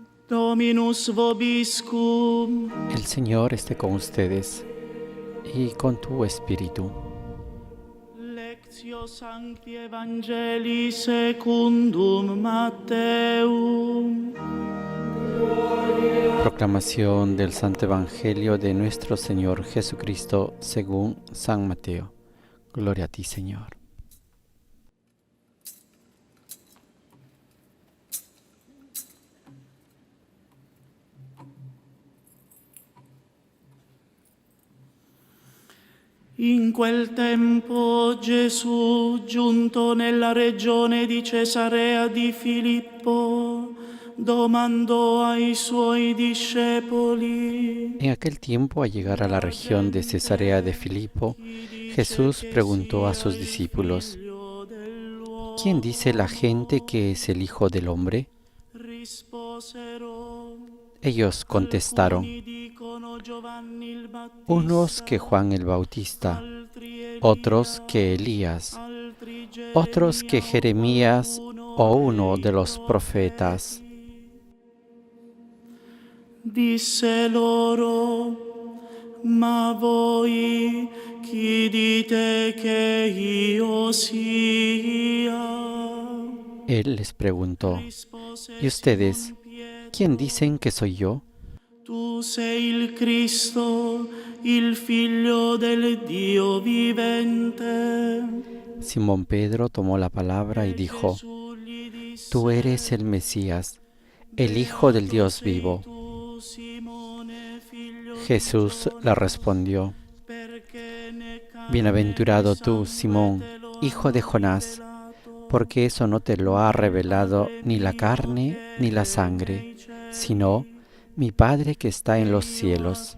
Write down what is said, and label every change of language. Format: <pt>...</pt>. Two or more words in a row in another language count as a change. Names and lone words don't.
<la>Dominus vobiscum.</la> <es>El Señor esté con ustedes y con tu espíritu.</es> <la>Lectio Sancti Evangelii secundum Matteum.</la> <es>Proclamación del Santo Evangelio de nuestro Señor Jesucristo según San Mateo. Gloria a ti, Señor.</es> <it>In quel tempo Gesù, giunto nella regione di Cesarea di Filippo, domandò ai suoi discepoli:</it> <es>En aquel tiempo, al llegar a la región de Cesarea de Filipo, Jesús preguntó a sus discípulos: ¿Quién dice la gente que es el Hijo del Hombre?</es> <it>Risposero:</it> <es>Ellos contestaron: unos que Juan el Bautista, otros que Elías, otros que Jeremías o uno de los profetas.</es> <it>Disse loro: ma voi chi dite che io sia?</it> <es>Él les preguntó: ¿y ustedes, quién dicen que soy yo?</es> <it>Tu sei il Cristo, il Figlio del Dio vivente.</it> <es>Simón Pedro tomó la palabra y dijo: Tú eres el Mesías, el Hijo del Dios vivo. Jesús le respondió: Bienaventurado tú, Simón, hijo de Jonás, porque eso no te lo ha revelado ni la carne ni la sangre, sino mi Padre que está en los cielos.</es>